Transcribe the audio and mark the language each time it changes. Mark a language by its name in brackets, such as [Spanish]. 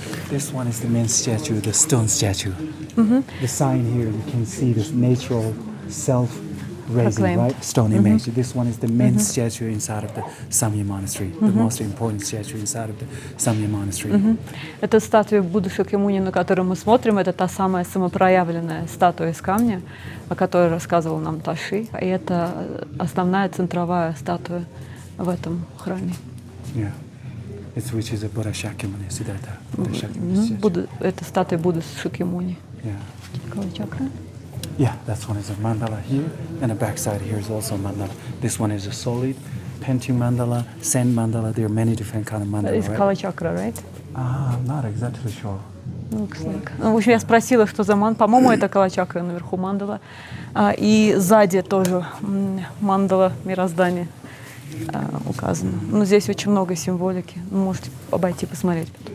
[English] This one is the main statue, the stone statue. The sign here, you can see this natural self-raising, right? Stone image. This one is the main statue inside of the Samье monastery, the most important statue inside of the Samье monastery. [Russian] Это статуя Будды Шакьямуни, на которую мы смотрим, это та самая самопроявленная статуя из камня, о которой рассказывал нам Таши. И это основная центровая статуя в этом храме. [English] Yeah. It's which is a Buddha Shakyamuni, Siddhartha. Buddha Shakyamuni statue. [Russian] Это статуя Будды Шакьямуни. [English] Yeah. [Russian] Калачакра. [English] Yeah, that one is a mandala here, and the back side here is also a mandala. This one is a solid painting mandala, sand mandala. There are many different kind of mandala, It's right? Калачакра, right? I'm not exactly sure. Looks like. [Russian] Ну, в общем, я спросила, что за по-моему, это Калачакра наверху мандала. И сзади тоже мандала мироздания указано. Но здесь очень много символики. Можете обойти, посмотреть.